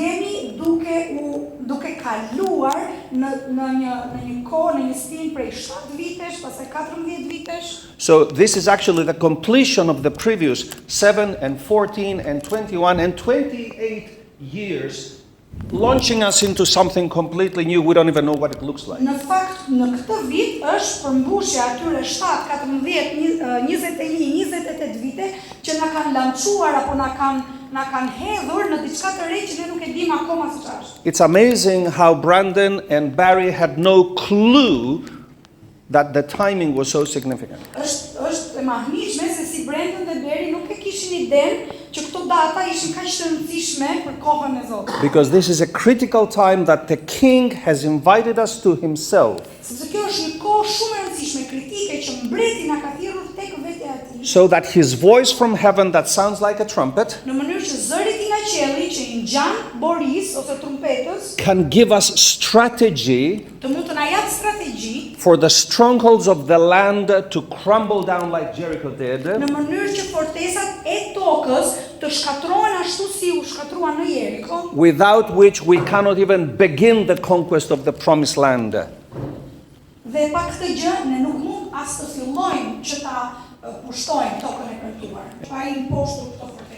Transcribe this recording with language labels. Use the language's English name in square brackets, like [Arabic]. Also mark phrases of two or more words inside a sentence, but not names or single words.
[English] So this is actually the completion of the previous 7 and 14 and 21 and 28 years, launching us into something completely new. We don't even know what it looks like. [Albanian] Në fakt, në këtë vit është përmbushja atyre 7, 14, 21, 28 vite që na kanë lançuar apo na kanë na kanë hedhur në diçka të re që ne nuk e dim akoma se ç'është. [English] It's amazing how Brandon and Barry had no clue that the timing was so significant. [Albanian] Është e mahniqme se si Brandon dhe Barry nuk e kishin idenë që këto data ishin kaq të rëndësishme për kohën e Zotit. [English] Because this is a critical time that the king has invited us to himself, [Albanian] Sepse kjo është një kohë shumë e rëndësishme, kritike që mbreti na ka thirrur tek vetja e tij. [English] so that his voice from heaven that sounds like a trumpet [Albanian] Në mënyrë që zëri i nga qielli që i ngjan boris ose trumpetës [English] can give us strategy [Albanian] të mund të na jap strategji [English] for the strongholds of the land to crumble down like Jericho did, [Albanian] në mënyrë që fortesat e tokës të shkatrohen ashtu si u shkatruan në Jericho, [English] without which we cannot even begin the conquest of the promised land. [Albanian] dhe pa këtë gjë ne nuk mund as të fillojmë që ta pushtojmë tokën e premtuar. Pa i imposhtur këto